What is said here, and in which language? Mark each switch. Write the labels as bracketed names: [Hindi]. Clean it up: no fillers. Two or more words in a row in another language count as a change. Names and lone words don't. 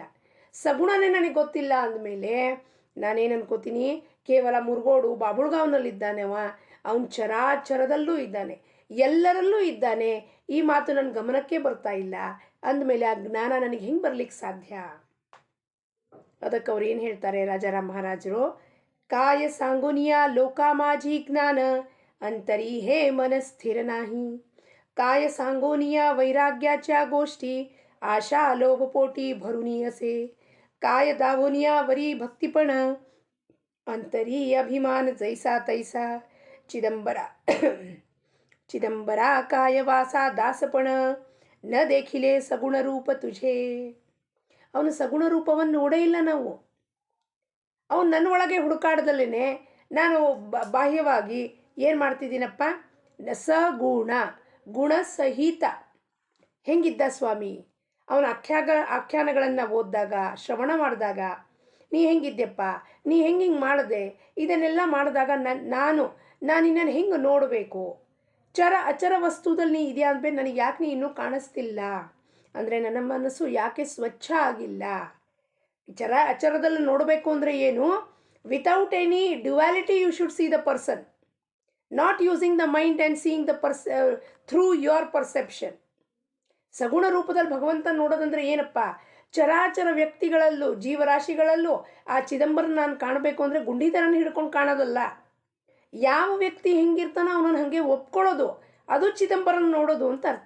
[Kannada] ಸಗುಣನೇ ನನಗೆ ಗೊತ್ತಿಲ್ಲ ಅಂದಮೇಲೆ ನಾನೇನು ಅನ್ಕೋತೀನಿ? ಕೇವಲ ಮುರುಗೋಡು ಬಾಬುಳ್ಗಾವ್ನಲ್ಲಿದ್ದಾನೆವ, ಅವನು ಚರಾಚರದಲ್ಲೂ ಇದ್ದಾನೆ, ಎಲ್ಲರಲ್ಲೂ ಇದ್ದಾನೆ. ಈ ಮಾತು ನನ್ನ ಗಮನಕ್ಕೆ ಬರ್ತಾ ಇಲ್ಲ ಅಂದಮೇಲೆ ಆ ಜ್ಞಾನ ನನಗೆ ಹೆಂಗೆ ಬರ್ಲಿಕ್ಕೆ ಸಾಧ್ಯ? ಅದಕ್ಕೆ ಅವ್ರು ಏನು ಹೇಳ್ತಾರೆ ರಾಜಾರಾಮ್ ಮಹಾರಾಜರು? [Marathi] काय सांगुनिया लोका माझी ज्ञान अंतरी हे मन स्थिर नाही. काय सांगुनिया वैराग्याच्या गोष्टी आशा लोभपोटी भरुनी असे. काय दावुनिया वरी भक्तिपण अंतरी अभिमान जैसा तैसा. चिदंबरा काय वासा दासपण न देखिले सगुण रूप तुझे. [Kannada] ಅವನು ಸಗುಣ ರೂಪವನ್ನು ನೋಡೇ ಇಲ್ಲ ನಾವು. ಅವನು ನನ್ನ ಒಳಗೆ ಹುಡುಕಾಡದಲ್ಲೇ ನಾನು ಬಾಹ್ಯವಾಗಿ ಏನು ಮಾಡ್ತಿದ್ದೀನಪ್ಪ? ಸಗುಣ ಗುಣಸಹಿತ ಹೆಂಗಿದ್ದ ಸ್ವಾಮಿ? ಅವನ ಆಖ್ಯಾನಗಳನ್ನು ಓದಿದಾಗ, ಶ್ರವಣ ಮಾಡಿದಾಗ, ನೀ ಹೆಂಗಿದ್ಯಪ್ಪ, ನೀ ಹೆಂಗೆ ಮಾಡಿದೆ, ಇದನ್ನೆಲ್ಲ ಮಾಡಿದಾಗ ನಾನು ನಿನ್ನನ್ನು ಹೆಂಗೆ ನೋಡಬೇಕು? ಅಚರ ವಸ್ತುದಲ್ಲಿ ನೀ ಇದೆಯಾ ಅಂದ್ಮೇಲೆ ನನಗೆ ಯಾಕೆ ನೀ ಇನ್ನೂ ಕಾಣಿಸ್ತಿಲ್ಲ ಅಂದರೆ ನನ್ನ ಮನಸ್ಸು ಯಾಕೆ ಸ್ವಚ್ಛ ಆಗಿಲ್ಲ? ಅಚರದಲ್ಲಿ ನೋಡಬೇಕು ಅಂದರೆ ಏನು? [English] without any duality you should see the person, not using the mind and seeing the through your perception. [Kannada] ಸಗುಣ ರೂಪದಲ್ಲಿ ಭಗವಂತ ನೋಡೋದಂದ್ರೆ ಏನಪ್ಪ? ಚರಾಚರ ವ್ಯಕ್ತಿಗಳಲ್ಲೂ ಜೀವರಾಶಿಗಳಲ್ಲೂ ಆ ಚಿದಂಬರನ ನಾನು ಕಾಣಬೇಕು ಅಂದರೆ ಗುಂಡಿ ಥರನ ಹಿಡ್ಕೊಂಡು ಕಾಣೋದಲ್ಲ. ಯಾವ ವ್ಯಕ್ತಿ ಹೆಂಗಿರ್ತಾನೋ ಅವನನ್ನು ಹಾಗೆ ಒಪ್ಕೊಳ್ಳೋದು, ಅದು ಚಿದಂಬರನ ನೋಡೋದು ಅಂತ ಅರ್ಥ.